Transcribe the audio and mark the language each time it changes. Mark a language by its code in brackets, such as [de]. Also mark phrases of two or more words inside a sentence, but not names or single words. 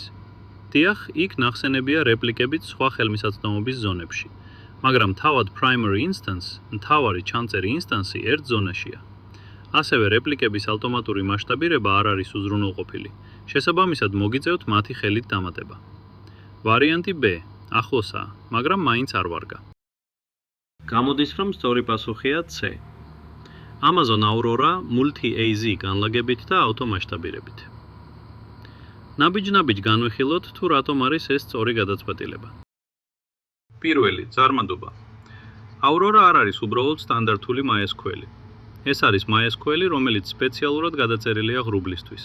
[ka] დიახ, იქ ნახსენებია რეპლიკებით სხვა ხელმისაწვდომობის ზონებში, მაგრამ თავად [en] primary instance, [ka] მთავარი ჩამწერი ინსტანსი ერთ ზონაშია. ასევე რეპლიკების ავტომატური მასშტაბირება არ არის უზრუნველყოფილი. შესაბამისად მოგიწევთ მათი ხელით დამატება. ვარიანტი B, ახლოსაა, მაგრამ მაინც არ ვარგა. გამოდის, რომ სწორი პასუხია C. Amazon Aurora multi-AZ განლაგებით და ავტომასშტაბირებით. ნაბიჯ-ნაბიჯ განვიხილოთ, თუ რატომ არის ეს სწორი გადაწყვეტილება. პირველი, წარმატება. Aurora არ არის უბრალოდ სტანდარტული MySQL. ეს არის MySQL, რომელიც სპეციალურად გადაწერილია ღრუბლისთვის.